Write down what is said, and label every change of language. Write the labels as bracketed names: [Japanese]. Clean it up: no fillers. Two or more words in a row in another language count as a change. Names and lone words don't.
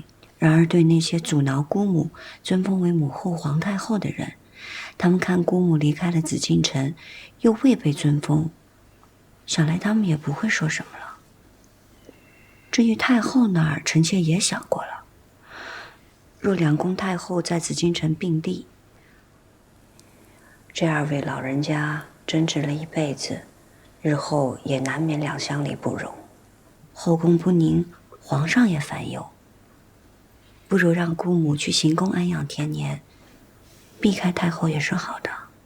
[Chinese] 然而對那些阻撓姑母尊封為母後皇太後的人，他們看姑母離開了紫禁城，又未被尊封，想來他們也不會說什麼了。至於太后那兒，臣妾也想過了。若兩宮太后在紫禁城並立，這二位老人家爭執了一輩子，日後也難免兩相離不容，後宮不寧，皇上也煩憂。不如讓姑母去行宮安養天年，避開太后也是好的。